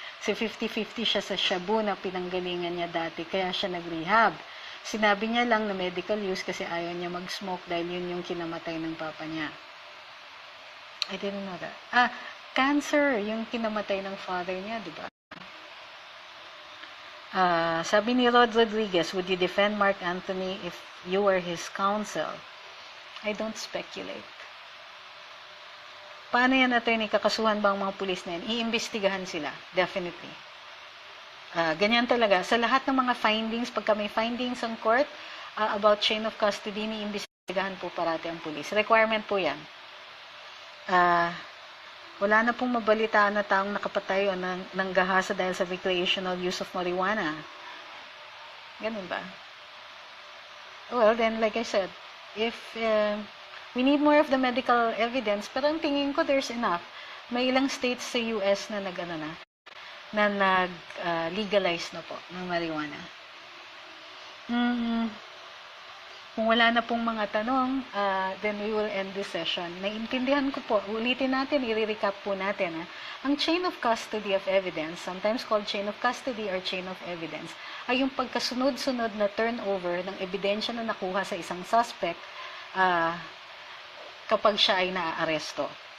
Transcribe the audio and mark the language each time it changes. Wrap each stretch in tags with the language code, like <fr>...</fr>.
<tl>So 50-50 siya sa shabu na pinanggalingan niya dati, kaya siya nag-rehab. Sinabi niya lang na medical use kasi ayaw niya mag-smoke dahil yun yung kinamatay ng papa niya.</tl> <en>I didn't know that.</en> <tl>Cancer, yung kinamatay ng father niya, di ba? Sabi ni</tl> <en>Rod Rodriguez, would you defend Mark Anthony if you were his counsel? I don't speculate.</en> <tl>Paano yan, attorney? Kakasuhan ba ang mga pulis na yan? Iimbestigahan sila, definitely. Ganyan talaga. Sa lahat ng mga findings, pagka may findings ang court about chain of custody, iimbestigahan po parati ang pulis. Requirement po yan. Wala na pong mabalitaan na taong nakapatay o ng gahasa dahil sa</tl> <en>recreational use of marijuana.</en> <tl>Ganun ba?</tl> <en>Well, then, like I said, if we need more of the medical evidence,</en> <tl>pero ang tingin ko,</tl> <en>there's enough.</en> <tl>May ilang states sa US na nag-legalize na po ng marijuana. Kung wala na pong mga tanong,</tl> <en>then we will end this session.</en> <tl>Naiintindihan ko po, ulitin natin, i-recap po natin. Ang chain of custody of evidence,</tl> <en>sometimes called chain of custody or chain of evidence,</en> <tl>ay yung pagkasunod-sunod na turnover ng ebidensya na nakuha sa isang suspect kapag siya ay naaaresto.</tl>